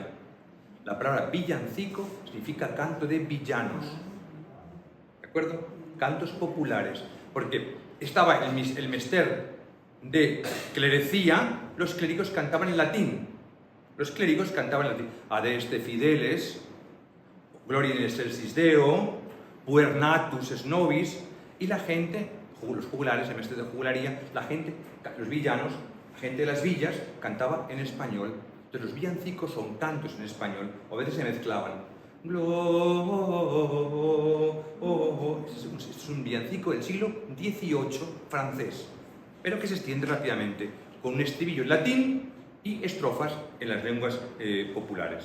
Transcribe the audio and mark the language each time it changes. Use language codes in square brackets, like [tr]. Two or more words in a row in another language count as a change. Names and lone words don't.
[es] La palabra villancico significa canto de villanos. ¿De acuerdo? Cantos populares. Porque estaba el mester de clerecía, los clérigos cantaban en latín. Los clérigos cantaban en latín. [la] Adeste fideles, gloria in excelsis Deo, puer natus es nobis, [es] y la gente, los jugulares, el mester de jugularía, la gente, los villanos, la gente de las villas cantaba en español. Entonces los villancicos son cantos en español, o a veces se mezclaban. Este es un villancico del siglo XVIII francés, pero que se extiende rápidamente, con un estribillo en latín y estrofas en las lenguas populares.